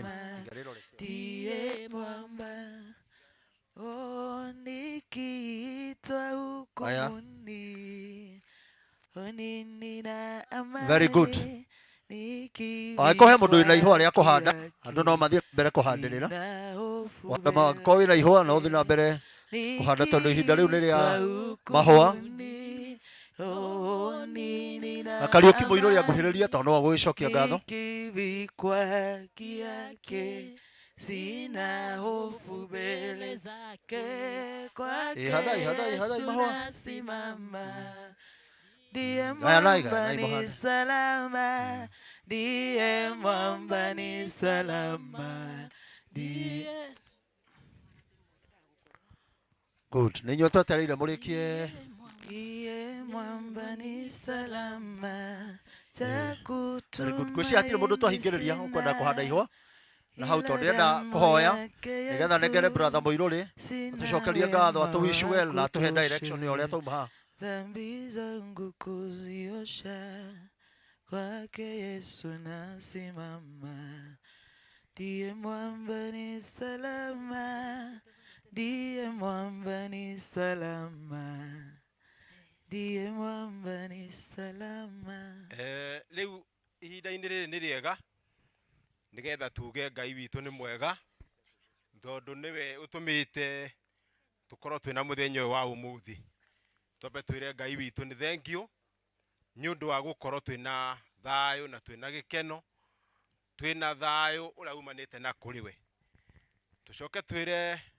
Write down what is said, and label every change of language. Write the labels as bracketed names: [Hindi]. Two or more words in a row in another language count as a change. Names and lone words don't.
[Kikuyu] aya [English] very good [Kikuyu] angĩkorwo he mũndũ wĩna ihũa rĩa kũhanda andũ no mathiĩ mbere kũhandĩrĩra angĩkorwo wĩna ihũa no ũthiĩ na mbere kũhanda tondũ ihinda rĩu nĩ rĩa mahũa na Kariuki mũirũria nguhĩrĩria tondũ no agũgĩcokia ngatho [Swahili] sina hofu mbele zake kwake nasimama ndiye mwamba ni salama ndiye mwamba ni salama ndiye [Kikuyu] good nĩ inyuĩ twetereire mũrĩkie [Swahili] ndiye mwamba ni salama chakutumainia [Kikuyu] ngwĩciria hatirĩ mũndũ twahingĩrĩria ũkwenda kũhanda ihũa na hau tondũ ndĩrenda kũhoya nĩgetha nengere brother Mũirũrĩ atucokerie ngatho atũwish well na atũhe direction ya ũrĩa tauma haha [Swahili] dhambi zangu kuziosha kwake Yesu nasimama ndiye mwamba ni salama ndiye mwamba ni salama ndiye mwamba ni salama. [Kikuyu] Rĩu ihinda-inĩ rĩrĩ nĩ rĩega nĩgetha tuge Ngai witũ nĩ mwega tondũ nĩwe ũtũmĩte tũkorwo twĩna mũthenya ũyũ wa ũmũthĩ twambe twĩre Ngai witũ nĩ [English] thank you [Kikuyu] nĩ ũndũ wa gũkorwo twĩna thayũ na twĩna gĩkeno twĩna thayũ ũrĩa umanĩte na kũrĩ we tũcoke twĩre